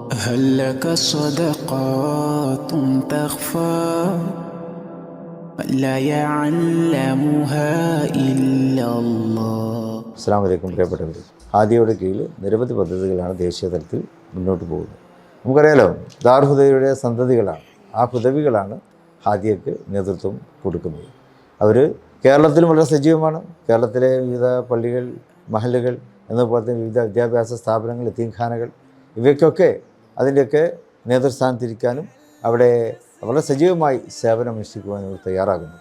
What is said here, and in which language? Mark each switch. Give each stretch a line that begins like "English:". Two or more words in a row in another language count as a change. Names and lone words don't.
Arabic: هل لك صدقات تخفى لا يعلمها إلا الله. السلام عليكم
Malayalam: പ്രിയപ്പെട്ടവർ. ഹാദിയയുടെ കീഴിൽ നിരവധി പദ്ധതികളാണ് ദേശീയ തലത്തിൽ മുന്നോട്ട് പോകുന്നത്. നമുക്കറിയാലോ, ദാർ ഹുദവിയുടെ സന്തതികളാണ്, ആ ഹുദവികളാണ് ഹാദിയക്ക് നേതൃത്വം കൊടുക്കുന്നത്. അവർ കേരളത്തിലും വളരെ സജീവമാണ്. കേരളത്തിലെ വിവിധ പള്ളികൾ, മഹല്ലുകൾ എന്നതുപോലെ തന്നെ വിവിധ വിദ്യാഭ്യാസ സ്ഥാപനങ്ങൾ, യതീംഖാനകൾ, ഇവയ്ക്കൊക്കെ അതിൻ്റെയൊക്കെ നേതൃസ്ഥാനത്തിരിക്കാനും അവിടെ വളരെ സജീവമായി സേവനമനുഷ്ഠിക്കുവാനും അവർ തയ്യാറാകുന്നുണ്ട്.